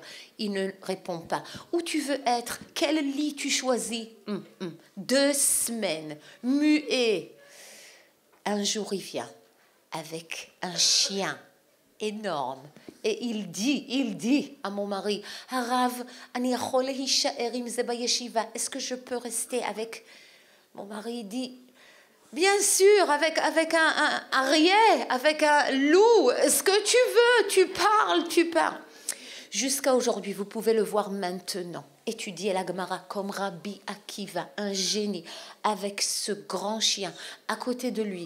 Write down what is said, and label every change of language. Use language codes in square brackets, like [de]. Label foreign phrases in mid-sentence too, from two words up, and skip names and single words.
[fr] Il ne répond pas. Où tu veux être? Quel lit tu choisis? 2 semaines, muet. Un jour, il vient avec un chien énorme. Et il dit à mon mari, [he] הרב, אני יכול להישאר עם זה בישיבה. [fr] Est-ce que je peux rester avec... Mon mari dit, bien sûr, avec un arié, avec un loup, ce que tu veux, tu parles. Jusqu'à aujourd'hui, vous pouvez le voir maintenant, étudier la Gemara comme Rabbi Akiva, un génie, avec ce grand chien à côté de lui.